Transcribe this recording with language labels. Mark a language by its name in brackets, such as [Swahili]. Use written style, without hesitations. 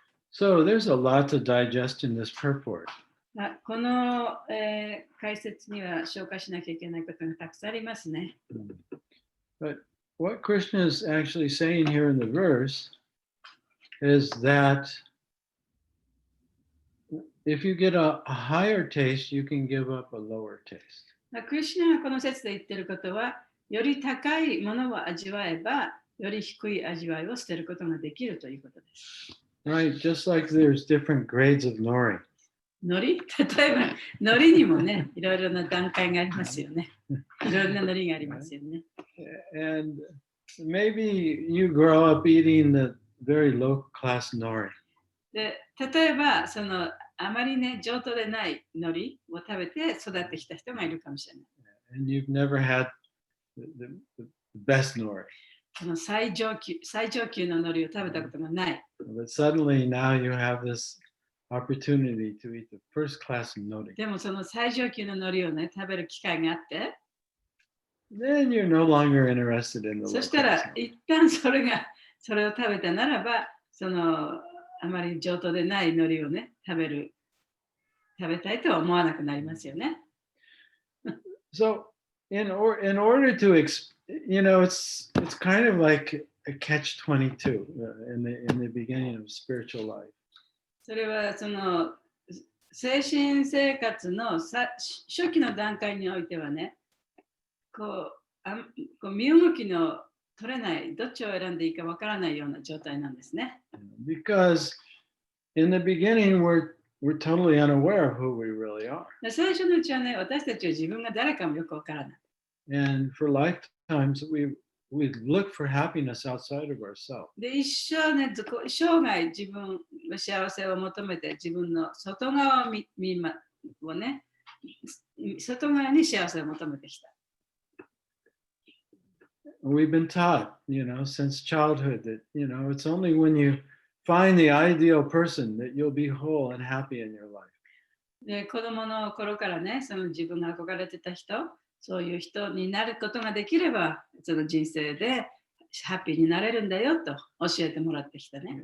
[English] So there's a lot to digest in this purport. [Japanese] この、解説には消化しなきゃいけないことがたくさんありますね。 [English] But what Krishna is actually saying here in the verse is that if you get a higher taste, you can give up a lower taste. [Japanese] クリシュナがこの説で言っていることは、より高いものを味わえば、より低い味わいを捨てることができるということです。 [English] Right, just like there's different grades of nori. [Japanese] 海苔例えば、海苔にもね、いろいろな段階がありますよね。いろいろな海苔がありますよね。 [English] And maybe you grow up eating the very low class nori. [Japanese] で、例えば、あまりね、上等でない海苔を食べて育ってきた人がいるかもしれない。 [English] And you've never had the best nori. [Japanese] その最上級の海苔を食べたことがない。 [English] But suddenly now you have this opportunity to eat the first class nori. [Japanese] でもその最上級の海苔をね、食べる機会があって、 [English] Then you're no longer interested in the [Japanese] そ [English] low [Japanese] したら [English] class nori. [Japanese] 一旦それを食べたならば、あまり上等でない海苔をね、食べたいとは思わなくなりますよね。 [English] So in order to it's kind of like a catch-22 in the beginning of spiritual life. [Japanese] それは精神生活の初期の段階においてはね、こう身動きの取れない、どっちを選んでいいかわからないような状態なんですね。 [English] Because in the beginning we're totally unaware of who we really are. [Japanese] 最初のうちはね、私たちは自分が誰かもよくわからない。 [English] And for lifetimes we look for happiness outside of ourselves. [Japanese] で、一生ね、生涯自分の幸せを求めて、自分の外側をね、外側に幸せを求めてきた。 [English] We've been taught, since childhood that, it's only when you find the ideal person that you'll be whole and happy in your life. [Japanese] で、子供の頃からね、その自分が憧れてた人、そういう人になることができれば、その人生でハッピーになれるんだよと教えてもらってきたね。